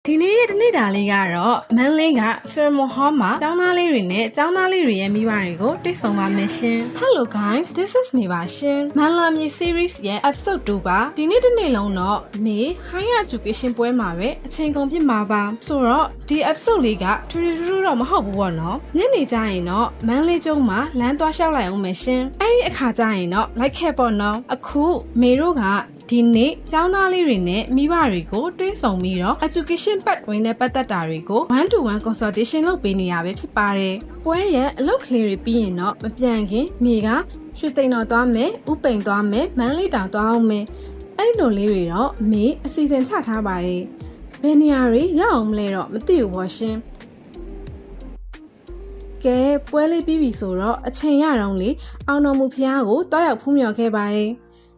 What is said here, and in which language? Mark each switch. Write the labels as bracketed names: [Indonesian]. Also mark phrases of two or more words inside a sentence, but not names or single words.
[Burmese] ဒီနေ့ရဲ့တနေ့တာလေးကတော့မန်းလေးကဆရာမဟောမှာကျောင်းသားလေးတွေနဲ့ကျောင်းသားလေးတွေရဲ့မိဘတွေကိုတွေ့ဆုံပါမယ်ရှင် [English] Hello guys, this is me [Burmese] ပါရှင်မန်းလာမြေ series ရဲ့ episode 2ပါ ဒီနေ့တစ်နေ့လုံးတော့မေ [English] Higher Education [Burmese] ပွဲမှာပဲအချိန်ကုန်ပြစ်မှာပါဆိုတော့ဒီ episode လေးကထူထူတော့မဟုတ်ဘူးပေါ့နော်ညနေကျရင်တော့ မန်းလေးကျုံမှာလမ်းသွားလျှောက်လိုက်အောင်မယ်ရှင်အဲ့ဒီအခါကျရင်တော့လိုက်ခဲ့ပေါ့နော်အခုမေတို့ကဒီနေ့ကျောင်းသားလေးတွေနဲ့မိဘတွေကိုတွေးဆုံပြီးတော့ [English] education pathway [Burmese] နဲ့ပတ်သက်တာတွေကို [English] one-to-one consultation [Burmese] လုပ်ပေးနေရပဲဖြစ်ပါတယ်။ပွဲရဲ့အလုပ်ကလေးတွေပြီးရင်တော့မပြန်ခင်မိကရွှေသိမ်တော်သွားမယ်၊ဥပိန်သွားမယ်၊မန်းလေးတောင်သွားအောင်မယ်။အဲ့လိုလေးတွေတော့မေအစီအစဉ်ချထားပါတယ်။ဘယ်နေရာတွေရောက်အောင်မလဲတော့မသိဘူးပေါ့ရှင် ။ကဲပွဲလေးပြီးပြီဆိုတော့အချိန်ရတော့လေအောင်တော်မူဖျားကိုတောက်ရောက်ဖူးမြော်ခဲ့ပါတယ်။